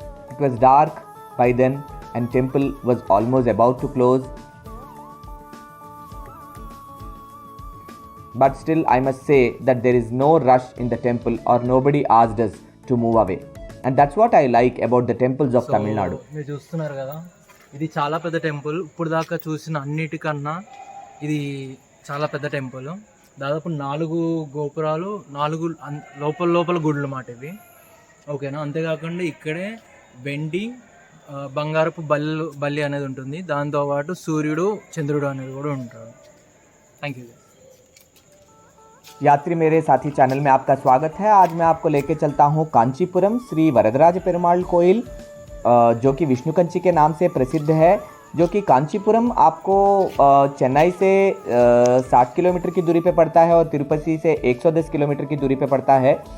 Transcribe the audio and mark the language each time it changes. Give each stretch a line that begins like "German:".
English: It was dark by then and temple was almost about to close. But still I must say that there is no rush in the temple or nobody asked us to move away. And that's what I like about the temples of Tamil Nadu.
Telugu: మీరు చూస్తున్నారు కదా, ఇది చాలా పెద్ద temple. ఇప్పుడు దాకా చూసిన అన్నిటికన్నా ఇది చాలా పెద్ద టెంపుల్. దాదాపు 4 గోపురాలు, 4 లోపల గుడులు మాట ఇవి. ఓకేనా. అంతేకాకుండా ఇక్కడే వెండి బంగారపు బల్లి అనేది ఉంటుంది. దాంతోపాటు సూర్యుడు చంద్రుడు అనేది కూడా ఉంటాడు.
English: Thank you.
Hindi: यात्री मेरे साथी चैनल में आपका स्वागत है। आज मैं आपको लेके चलता हूँ कांचीपुरम श्री वरदराज पेरुमाल कोइल, जो कि विष्णु कंची के नाम से प्रसिद्ध है, जो कि कांचीपुरम आपको चेन्नई से 60 किलोमीटर की दूरी पे पड़ता है और तिरुपति से 110 किलोमीटर की दूरी पे पड़ता है।